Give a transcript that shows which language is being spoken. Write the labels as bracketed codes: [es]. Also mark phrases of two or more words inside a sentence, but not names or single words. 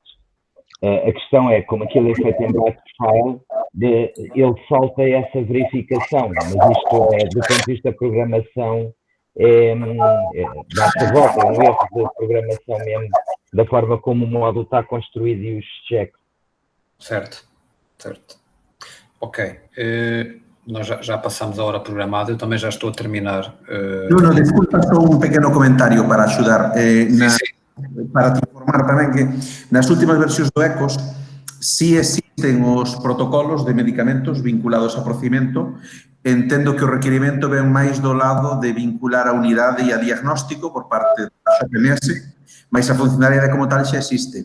[pt] A questão é, como aquilo é feito em [en] batch file, [pt] ele falta essa verificação, mas isto do ponto de vista da programação, basta volta, é um erro de programação mesmo, da forma como o módulo está construído e os checks. Certo. Ok. Nós já passamos a hora programada, eu também já estou a terminar. [gl] Nuno, desculpa, só un pequeno comentario para axudar. Para te informar tamén que nas últimas versións do ECOS si existen os protocolos de medicamentos vinculados a procedimento. Entendo que o requerimento ven máis do lado de vincular a unidade e a diagnóstico por parte da XPMS, mas a funcionalidade como tal xa existe.